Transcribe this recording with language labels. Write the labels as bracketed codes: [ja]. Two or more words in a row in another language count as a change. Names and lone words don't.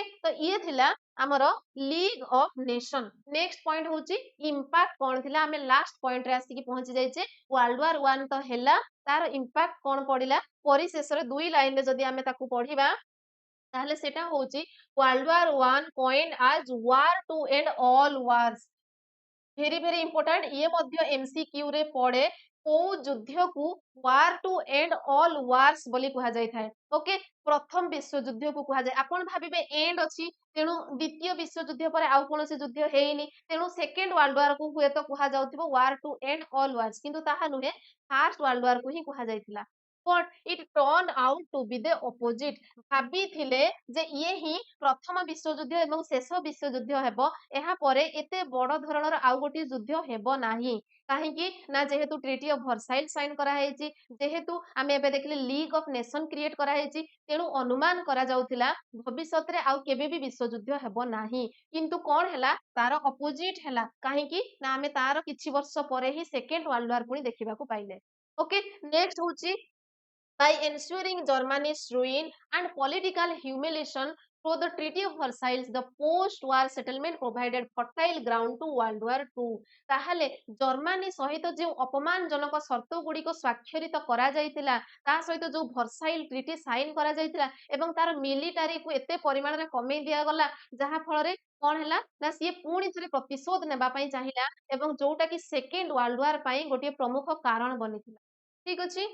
[or] ତ ଇଏ ଥିଲା ଆମର ଲିଗ ଅଫ ନେସନ। [en] next point [or] ହଉଛି ଇମ୍ପାକ୍ଟ କଣ ଥିଲା। ଆମେ [en] last point [or] ରେ ଆସିକି ପହଞ୍ଚି ଯାଇଛେ। ୱାର୍ଲଡ ୱାର 1 ତ ହେଲା, ତାର ଇମ୍ପାକ୍ଟ କଣ ପଡିଲା ପରିଶେଷରେ ଦୁଇ ଲାଇନରେ ଯଦି ଆମେ ତାକୁ ପଢିବା ତାହେଲେ ସେଟା ହଉଛି ୱାର୍ଲଡ ୱାର 1 [en] coined as war to end all wars, very very important. [or] ଇଏ ମଧ୍ୟ ଏମସିକ୍ୟୁ ରେ ପଡେ, କୋଉ ଯୁଦ୍ଧକୁ [en] war to end all wars [or] ବୋଲି କୁହାଯାଇଥାଏ, ଓକେ। ପ୍ରଥମ ବିଶ୍ୱଯୁଦ୍ଧକୁ କୁହାଯାଏ। ଆପଣ ଭାବିବେ ଏଣ୍ଡ ଅଛି, ତେଣୁ ଦ୍ୱିତୀୟ ବିଶ୍ୱଯୁଦ୍ଧ ପରେ ଆଉ କୌଣସି ଯୁଦ୍ଧ ହେଇନି, ତେଣୁ ସେକେଣ୍ଡ ୱାର୍ଲଡ ୱାର କୁ ହୁଏତ କୁହାଯାଉଥିବ [en] war to end all wars, [or] କିନ୍ତୁ ତାହା ନୁହେଁ, ଫାର୍ଷ୍ଟ ୱାର୍ଲଡ ୱାର କୁ ହିଁ କୁହାଯାଇଥିଲା। [en] But it turned out to be the opposite, [or] ଭାବିଥିଲେ ଯେ ଇଏ ହିଁ ପ୍ରଥମ ବିଶ୍ୱଯୁଦ୍ଧ ଏବଂ ଶେଷ ବିଶ୍ୱଯୁଦ୍ଧ ହେବ, ଏହା ପରେ ଏତେ ବଡ ଧରଣର ଆଉ ଗୋଟିଏ ଯୁଦ୍ଧ ହେବ ନାହିଁ। କାହିଁକି ନା, ଯେହେତୁ ଟ୍ରିଟି ଅଫ ଭର୍ସାଇଲ ସାଇନ କରାଯାଇଛି, ଯେହେତୁ ଆମେ ଏବେ ଦେଖିଲେ ଲିଗ ଅଫ ନେସନ କ୍ରିଏଟ କରାଯାଇଛି, ତେଣୁ ଅନୁମାନ କରାଯାଉଥିଲା ଭବିଷ୍ୟତରେ ଆଉ କେବେ ବି ବିଶ୍ୱଯୁଦ୍ଧ ହେବ ନାହିଁ। କିନ୍ତୁ କଣ ହେଲା, ତାର ଅପୋଜିଟ ହେଲା। କାହିଁକି ନା, ଆମେ ତାର କିଛି ବର୍ଷ ପରେ ହିଁ ସେକେଣ୍ଡ ୱାର୍ଲଡ ୱାର ପୁଣି ଦେଖିବାକୁ ପାଇଲେ, ଓକେ। [en] ନେକ୍ସଟ ହଉଛି by ensuring Germany's ruin and political humiliation through the Treaty of Versailles, the post-war settlement provided fertile ground to World War II। [or] ତାହେଲେ ଜର୍ମାନୀ ସହିତ ଯେଉଁ ଅପମାନଜନକ ସର୍ତ୍ତ ଗୁଡିକ ସ୍ୱାକ୍ଷରିତ କରାଯାଇଥିଲା, ତା ସହିତ ଯୋଉ ଭର୍ସାଇଲ ଟ୍ରିଟି ସାଇନ କରାଯାଇଥିଲା ଏବଂ ତାର ମିଲିଟାରୀକୁ ଏତେ ପରିମାଣରେ କମେଇ ଦିଆଗଲା, ଯାହା ଫଳରେ କଣ ହେଲା ନା, ସିଏ ପୁଣି ଥରେ ପ୍ରତିଶୋଧ ନେବା ପାଇଁ ଚାହିଁଲା ଏବଂ ଯୋଉଟା କି ସେକେଣ୍ଡ ୱାର୍ଲଡ ୱାର ପାଇଁ ଗୋଟିଏ ପ୍ରମୁଖ କାରଣ ବନିଥିଲା, ଠିକ ଅଛି।